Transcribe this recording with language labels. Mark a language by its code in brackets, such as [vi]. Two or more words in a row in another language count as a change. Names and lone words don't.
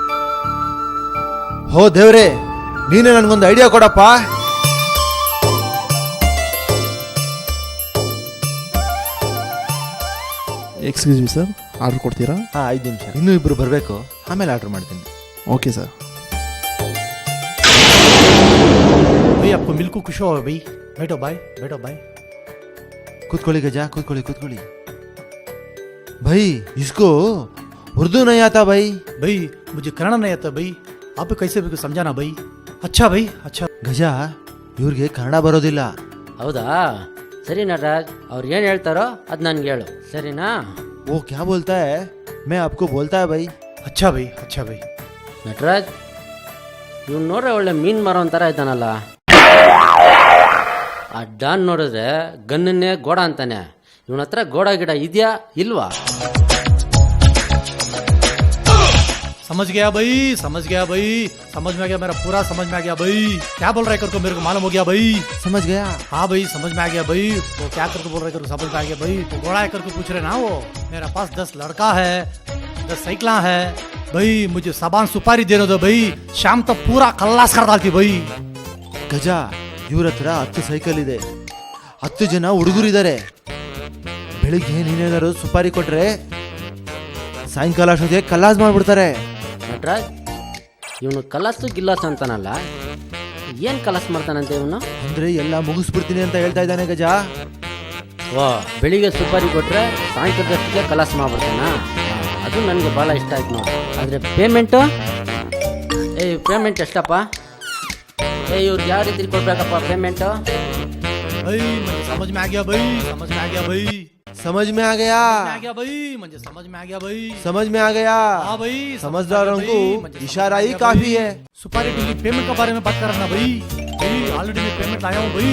[kn] ಹೋ ದೇವ್ರೆ, ನೀನೇ ನನ್ಗೊಂದು ಐಡಿಯಾ ಕೊಡಪ್ಪ. [en] excuse me sir, [kn] ಆರ್ಡರ್ ಕೊಡ್ತೀರಾ? ಹಾ 5 ನಿಮಿಷ, ಇನ್ನೂ ಇಬ್ರು ಬರಬೇಕು, ಆಮೇಲೆ ಆರ್ಡರ್ ಮಾಡ್ತೀನಿ. [en] okay sir. [hi] भाई आपको मिल्कू खुश हो भाई. बैठो भाई, बैठो भाई. [kn] ಕೂತ್ಕೊಳ್ಳಿ ಗಜ, ಕೂತ್ಕೊಳ್ಳಿ ಕೂತ್ಕೊಳ್ಳಿ. [hi] भाई इसको उर्दू नहीं आता भाई. भाई मुझे कन्नड़ नहीं आता भाई. आप कैसे भी समझाना भाई. अच्छा भाई, अच्छा. [kn] ಗಜ ಇವ್ರಿಗೆ ಕನ್ನಡ ಬರೋದಿಲ್ಲ. ಹೌದಾ? ಸರಿ ನಟರಾಜ್, ಅವ್ರು ಏನು ಹೇಳ್ತಾರೋ ಅದು ನನಗೆ ಹೇಳು, ಸರಿನಾ? [hi] वो क्या बोलता है मैं आपको बोलता है भाई. अच्छा भाई, अच्छा भाई. [kn] ನಟರಾಜ್, ಇವ್ನು ನೋಡ್ರೆ ಒಳ್ಳೆ ಮೀನ್ ಮಾರೋ ಒಂಥರ ಇದ್ದಾನಲ್ಲ. ಆ ಡಾನ್ ನೋಡಿದ್ರೆ ಗನ್ನನ್ನೇ ಗೋಡ ಅಂತಾನೆ. ಇವನ ಹತ್ರ ಗೋಡ ಗಿಡ ಇದೆಯಾ ಇಲ್ವಾ? [hi] समझ गया भाई, समझ गया भाई, समझ में आ गया, मेरा पूरा समझ में आ गया भाई. क्या बोल रहा है करको मेरे को मालूम हो गया भाई. समझ गया? हाँ भाई समझ में आ गया भाई. वो क्या करके बोल रहे करको समझ में आ गया भाई. तो घोड़ा है करके पूछ रहे ना वो. मेरा पास 10 लड़का है, 10 साइकिला है भाई. मुझे साबान सुपारी देने दो भाई. शाम तक पूरा खल्लास कर डालती भाई. [kn] ಗಜ ಇವ್ರ ಹತ್ರ 10 ಸೈಕಲ್ ಇದೆ, 10 ಜನ ಹುಡುಗರಿದ್ದಾರೆ. ಬೆಳಿಗ್ಗೆ ನೀನೇನಾದ್ರು ಸುಪಾರಿ ಕೊಟ್ರೆ ಸಾಯಂಕಾಲ ಅಷ್ಟೊತ್ತಿಗೆ ಕಲ್ಲಾಸ್ ಮಾಡ್ಬಿಡ್ತಾರೆ. ನಟರಾಜ್, ಇವನು ಕಲಸು ಗಿಲ್ಲಾಸ್ ಅಂತಾನಲ್ಲ, ಏನು ಕಲಸ್ ಮಾಡ್ತಾನಂತೆ ಇವನು? ಅಂದ್ರೆ ಎಲ್ಲ ಮುಗಿಸ್ಬಿಡ್ತೀನಿ ಅಂತ ಹೇಳ್ತಾ ಇದ್ದಾನೆ ಗಜ. ವಾ, ಬೆಳಿಗ್ಗೆ ಸುಪಾರಿ ಕೊಟ್ರೆ ಸಾಯಂಕಾಲದಷ್ಟಿಗೆ ಕಲಾಸ್ ಮಾಡ್ಬಿಡ್ತಾನ. ಅದು ನನಗೆ ಭಾಳ ಇಷ್ಟ ಆಯ್ತು ನೋಡಿ. ಆದರೆ ಪೇಮೆಂಟು, ಪೇಮೆಂಟ್ ಎಷ್ಟಪ್ಪ? ಇವ್ರಿಗೆ ಯಾವ ರೀತಿ ಕೊಡ್ಬೇಕಪ್ಪ ಪೇಮೆಂಟು? [hi] भाई मुझे समझ में आ गया भाई, समझ में आ गया भाई. समझ में आ गया? आ गया भाई, मुझे समझ में आ गया भाई. समझ में आ गया? हाँ भाई. समझदारों को इशारा ही काफी है. सुपारी डीलिंग पेमेंट के बारे में बात करना भाई. भाई [en] already [hi] लाया हूँ भाई.